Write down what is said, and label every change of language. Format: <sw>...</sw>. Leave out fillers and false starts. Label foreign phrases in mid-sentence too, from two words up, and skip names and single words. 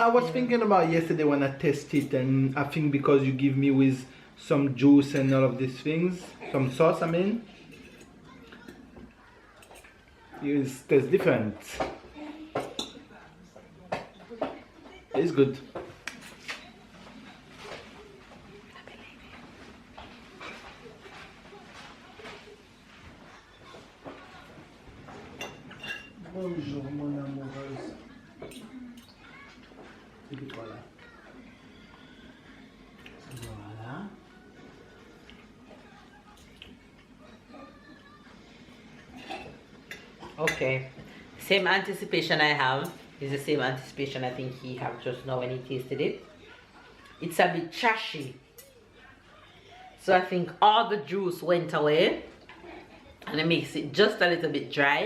<en>I was thinking about yesterday when I tasted it, and I think because you give me with some juice and all of these things, some sauce, I mean, it tastes different. It's good.</en> <fr>Bonjour mon amoureuse. Voilà. Voilà.</fr> <en>Okay. Same anticipation I have is the same anticipation I think he have just now when he tasted it. It's a bit trashy. So I think all the juice went away and it makes it just a little bit dry.</en>